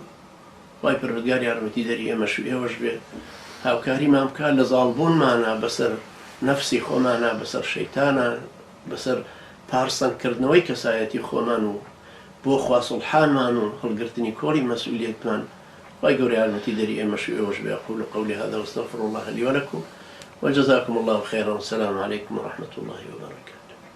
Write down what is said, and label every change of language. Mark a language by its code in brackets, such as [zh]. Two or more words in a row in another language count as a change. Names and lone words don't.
[ckb] خوای پەروەردگار یارمەتی دەری ئێمەش و ئێوەش بێ، هاوکاریمان بکات لە زاڵبوونمانە بەسەر نەفسی خۆمانە، بەسەر شەیتانە، بەسەر پارسەندکردنەوەی کەسایەتی خۆمان و بۆ خوا سوڵحانمان و هەڵگرتنی کۆڵی مەسئولیەتمان. خوای گەورە یارمەتی دەری ئێمەش و ئێوەش بێ. [ar] أقول قولي هذا واستغفر الله لي ولكم وجزاكم الله خيرا والسلام عليكم ورحمة الله وبركاته.